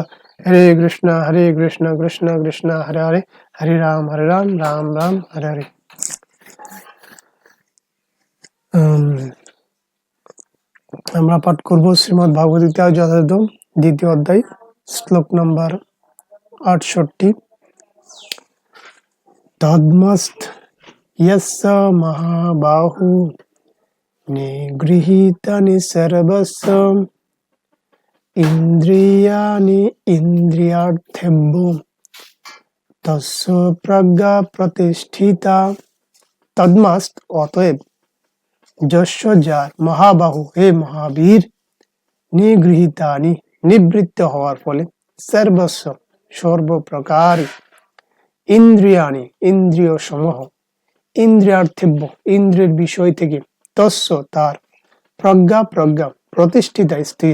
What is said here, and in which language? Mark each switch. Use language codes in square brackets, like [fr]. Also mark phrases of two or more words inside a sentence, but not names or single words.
[bn] হরে কৃষ্ণ কৃষ্ণ কৃষ্ণ হরে হরে, হরে রাম রাম রাম হরে হরে। আমরা পাঠ করব শ্রীমদ ভগবদ গীতা যথাযথ দ্বিতীয় অধ্যায় শ্লোক নম্বর 68। [sa] তদ্মস্ত यस्य महाबाहु निगृहीतानि सर्वस्य इन्द्रियाणि इन्द्रियार्थेभ्यो तस्य प्रज्ञा प्रतिष्ठिता। [bn] তদ্মস্ত অতএব, যস্য যার, মহাবাহু হে মহাবীর, নিগৃহীতানি নিবৃত্ত হওয়ার ফলে, সর্বস্ব সর্বপ্রকার, ইন্দ্রিয়াণি ইন্দ্রিয় সমূহ, ইন্দ্রিয়ার্থেভ্য ইন্দ্রিয়ের বিষয় থেকে, তস্য তার, [sa] প্রজ্ঞা প্রতিষ্ঠিতা [bn] স্থির।